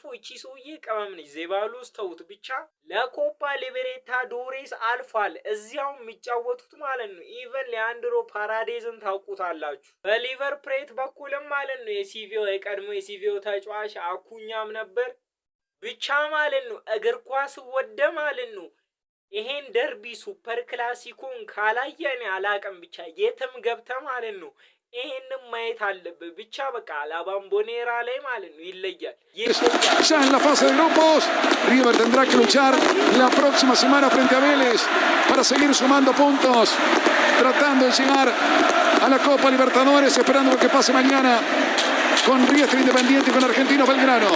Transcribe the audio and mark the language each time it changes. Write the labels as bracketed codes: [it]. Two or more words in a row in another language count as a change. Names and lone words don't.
[am] እቺ ሰውዬ ቅመም ነች። ዜባሎስ ተውት ብቻ ለኮፓ ሊበርታዶሬስ አልፏል። እዚያው የሚጫወቱት ማለት ነው ኢቨን ሊያንድሮ ፓራዴዝን ታውቁታላችሁ። በሊቨር ፕሌት በኩልም ማለት ነው የቀድሞ የሲቪው ተጫዋች አኩኛም ነበር። ብቻ ማለት ነው እግር ኳስ ወደ ማለት ነው ይሄን ደርቢ ሱፐር ክላሲኮን ካላየን አላቀም። ብቻ የትም ገብተ ማለት ነው ይሄንን ማየት አለብህ። ብቻ በቃ ላቦምቦኔራ ላይ ማለት ነው ይለያል። [es] Ya en la fase de grupos, River tendrá que luchar la próxima semana frente a Vélez para seguir sumando puntos, tratando de llegar a la Copa Libertadores, esperando lo que pase mañana con Riestra Independiente y con Argentino Belgrano.